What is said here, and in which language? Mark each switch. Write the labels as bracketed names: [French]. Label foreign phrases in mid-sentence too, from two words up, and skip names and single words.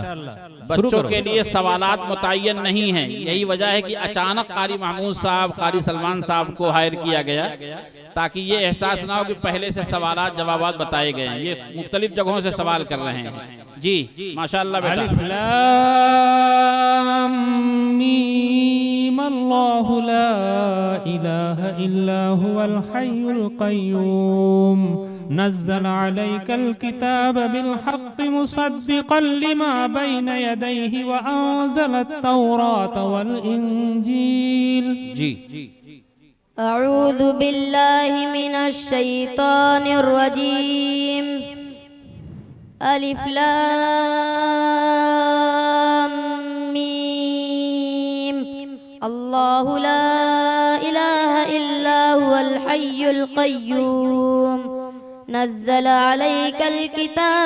[Urdu] بچوں کے لیے سوالات متعین نہیں ہے، یہی وجہ ہے کہ اچانک قاری محمود صاحب، قاری سلمان صاحب کو ہائر کیا گیا تاکہ یہ احساس نہ ہو کہ پہلے سے سوالات جوابات بتائے گئے ہیں. یہ مختلف جگہوں سے سوال کر رہے ہیں. جی ماشاءاللہ بیٹا. [Arabic] الم الله لا إله إلا هو الحي القيوم نزل عليك الكتاب بالحق مصدقا لما بين يديه وأنزل التوراة والإنجيل. [Urdu] जी [Arabic] أعوذ بالله من الشيطان الرجيم. الم الله لا إله إلا هو الحي القيوم نزل عليك الكتاب